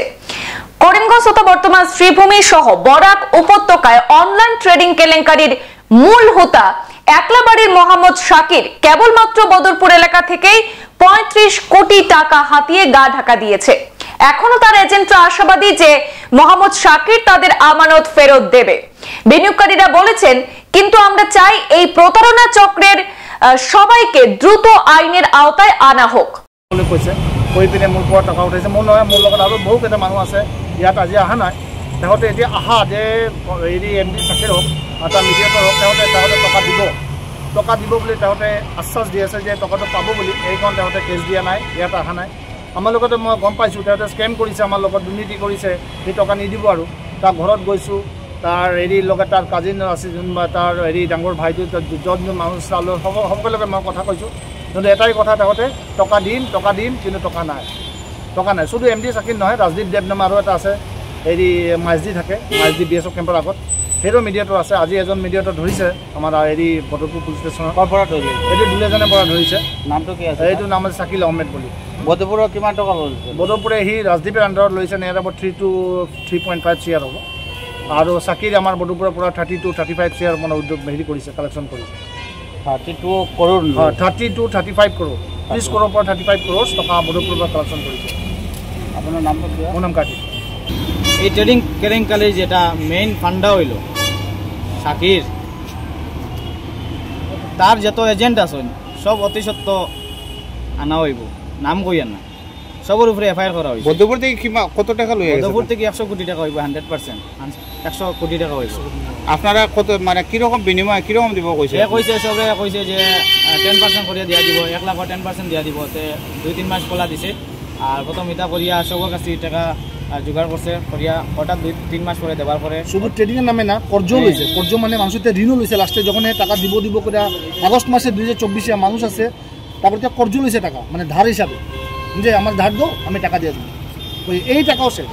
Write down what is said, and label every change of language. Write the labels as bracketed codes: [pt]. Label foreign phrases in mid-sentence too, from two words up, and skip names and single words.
[bn] করিমগঞ্জ তথা বর্তমান শ্রীভূমি সহ বরাক উপত্যকায় অনলাইন ট্রেডিং কেলেঙ্কারির মূল হোতা একলাবাড়ির মোহাম্মদ শাকির কেবলমাত্র বদরপুর এলাকা থেকেই 35 কোটি টাকা হাতিয়ে গা ঢাকা দিয়েছে। এখনো তার এজেন্টরা আশাবাদী যে মোহাম্মদ শাকির তাদের আমানত ফেরত দেবে। বিনিয়োগকারীরা বলেছেন, কিন্তু আমরা চাই এই প্রতারণা চক্রের সবাইকে দ্রুত আইনের আওতায় আনা হোক। [as] মোৰ পৰা টকা উঠাইছে। মোৰ নহয়, মোৰ লগত আৰু বহুকেইটা মানুহ আছে ইয়াত আজি অহা নাই। তেহঁতে এতিয়া আহা যে হেৰি MD শাকিৰ হওক এটা মিডিয়েটৰ হওক তেহঁতে টকা দিব বুলি তেহঁতে আশ্বাস দি আছে যে টকাটো পাব বুলি। এইখন তেহঁতে কেছ দিয়া নাই, ইয়াত অহা নাই। আমাৰ লগতে মই গম পাইছোঁ তেহঁতে স্কেম কৰিছে, আমাৰ লগত দুৰ্নীতি কৰিছে, সেই টকা নিদিব আৰু। তাৰ ঘৰত গৈছোঁ, তাৰ হেৰিৰ লগত তাৰ কাজিন আছে যোনবা তাৰ হেৰি ডাঙৰ ভাইটো য'ত মানুহ চালোঁ সকলোকে মই কথা কৈছোঁ। কিন্তু এটাই কথা, তেহঁতে টকা দিম কিন্তু টকা নাই। শুধু MD শাকিল নহয়, ৰাজদীপ দেৱ নামৰ আৰু এটা আছে, হেৰি মাইজদি থাকে, মাইজদি BSF কেম্পৰ আগত, সেইটো মিডিয়েটৰ আছে। আজি এজন মিডিয়েটৰ ধৰিছে আমাৰ হেৰি বদৰপুৰ পুলিচ ষ্টেচনৰ পৰা ধৰিছে। এইটো দুলিয়াজানৰ পৰা ধৰিছে। নামটো কি আছে? এইটো নাম আছে শাকিল আহমেদ বুলি। বদৰপুৰৰ কিমান টকা লৈছে? বদৰপুৰে সি ৰাজদীপৰ আণ্ডাৰত লৈছে নিয়াৰ 3 to 3.5 CR হ'ব। আৰু শাকিৰ আমাৰ বদৰপুৰৰ পৰা 30 to 35 CR মানে উদ্যোগ হেৰি কৰিছে, কালেকশ্যন কৰিছে। 32 কৰোৰ, 30 to 35 কৰোৰ, 30 কৰোৰৰ পৰা 35 কৰোৰ টকা বদৰপুৰৰ পৰা কালেকশ্যন কৰিছে। আপোনাৰ নামটো কি? মোৰ নাম কাৰ্তিক। [bn] এই ট্রেডিং কেলেঙ্কারির যেটা মেইন ফান্ডা হইল শাকির, তার যত এজেন্ট আছেন সব অতি সত্য আনা হইব, নাম কই আনা, সবর উপরে FIR করা হয়েছে। বদরপুর থেকে কত টাকা লই? বদরপুর থেকে 100 কোটি টাকা হইব, 100%, 100 কোটি টাকা হইব। আপনারা কত মানে কিরকম বিনিময় কিরকম দিব কইছে? কইছে সবে কইছে যে 10% করে দিয়া দিব, 1 লাখ 10% দিয়া দিব। 2-3 মাস কলা দিছে। আর প্রথম ইটা করিয়া সবার কাছে টাকা জোগাড় করছে করিয়া হঠাৎ 2-3 মাস পরে দেওয়ার পরে শুধু ট্রেডিংয়ের নামে না কর্জ লইছে, কর্জ মানে মানুষের ঋণও লইছে, লাস্টে যখন টাকা দিব করে আগস্ট মাসে 2024 মানুষ আছে তারপরে কর্জ লইছে টাকা মানে ধার হিসাবে, যে আমার ধার দাও আমি টাকা দিয়ে দেবো, এই টাকাও শেষ।